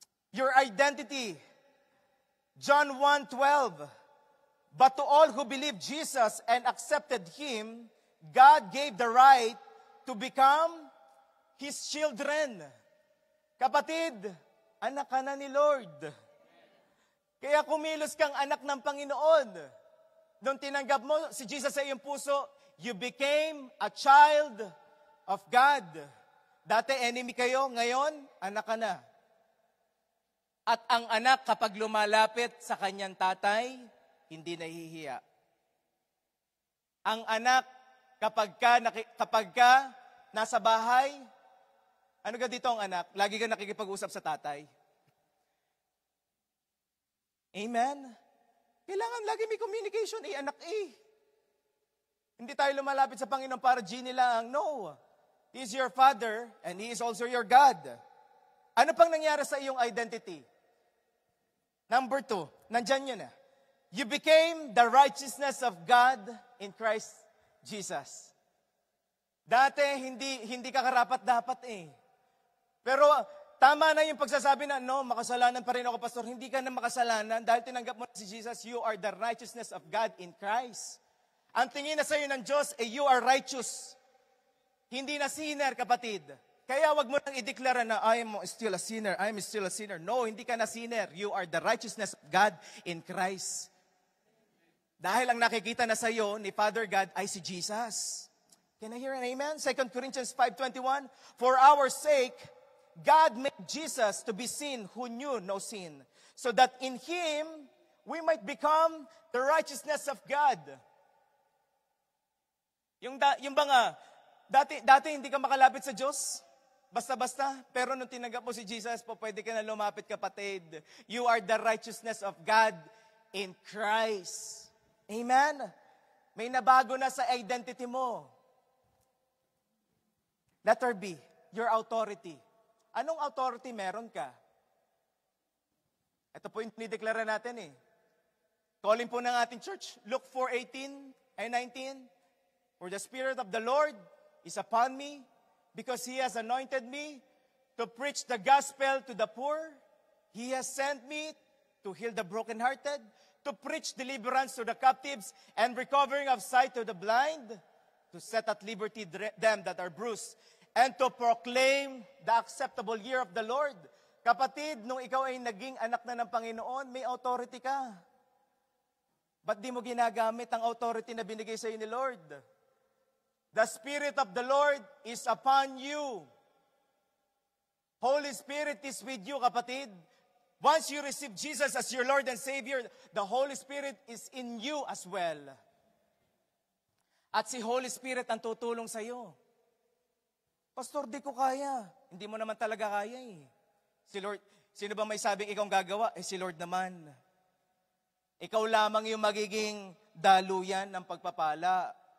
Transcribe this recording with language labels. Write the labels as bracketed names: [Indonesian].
[English] Your identity. John 1:12. But to all who believe Jesus and accepted Him, God gave the right to become His children. [Filipino] Kapatid, anak ka na ni Lord. Kaya kumilos kang anak ng Panginoon. Nung tinanggap mo si Jesus sa iyong puso, [English] you became a child of God. [Filipino] Dati enemy kayo, ngayon anak ka na. At ang anak kapag lumalapit sa kanyang tatay, hindi nahihiya. Ang anak kapag ka nasa bahay, ano ka dito ang anak? Lagi ka nakikipag-usap sa tatay. Amen? Kailangan lagi may communication, anak Hindi tayo lumalapit sa Panginoon para genie lang. No. [English] He is your Father and He is also your God. [Filipino] Ano pang nangyari sa iyong identity? [English] Number 2, [Filipino] nandyan yun [English] You became the righteousness of God in Christ Jesus. [Filipino] Dati, hindi ka karapat-dapat Pero tama na yung pagsasabi na, no, makasalanan pa rin ako, pastor. Hindi ka na makasalanan dahil tinanggap mo na si Jesus. [English] You are the righteousness of God in Christ. [Filipino] Ang tingin na sa'yo ng Diyos, [English] you are righteous. [Filipino] Hindi na sinner, kapatid. Kaya wag mo nang ideklara na, [English] I am still a sinner. [Filipino] No, hindi ka na sinner. [English] You are the righteousness of God in Christ. [Filipino] Dahil ang nakikita na sa'yo ni Father God ay si Jesus. [English] Can I hear an amen? 2 Corinthians 5:21, for our sake, God made Jesus to be sin who knew no sin, so that in Him, we might become the righteousness of God. [Filipino] Yung ba nga, dati hindi ka makalapit sa Diyos, basta-basta, pero nung tinanggap mo si Jesus, pwede ka na lumapit, kapatid. [English] You are the righteousness of God in Christ. Amen? [Filipino] May nabago na sa identity mo. [English] Letter B, your authority. [Filipino] Anong authority meron ka? Ito po yung dinideklara natin Calling po ng ating church, Luke 4:18 and 19. [English] For the Spirit of the Lord is upon me, because He has anointed me to preach the gospel to the poor. He has sent me to heal the brokenhearted, to preach deliverance to the captives, and recovering of sight to the blind, to set at liberty them that are bruised, and to proclaim the acceptable year of the Lord. [Filipino] Kapatid, nung ikaw ay naging anak na ng Panginoon, may authority ka. Ba't di mo ginagamit ang authority na binigay sa iyo ni Lord? [English] The Spirit of the Lord is upon you. Holy Spirit is with you, kapatid. Once you receive Jesus as your Lord and Savior, the Holy Spirit is in you as well. [Filipino] At si Holy Spirit ang tutulong sa iyo. Pastor, di ko kaya. Hindi mo naman talaga kaya Si Lord, sino ba may sabing ikaw gagawa? Si Lord naman. Ikaw lamang yung magiging daluyan ng pagpapala.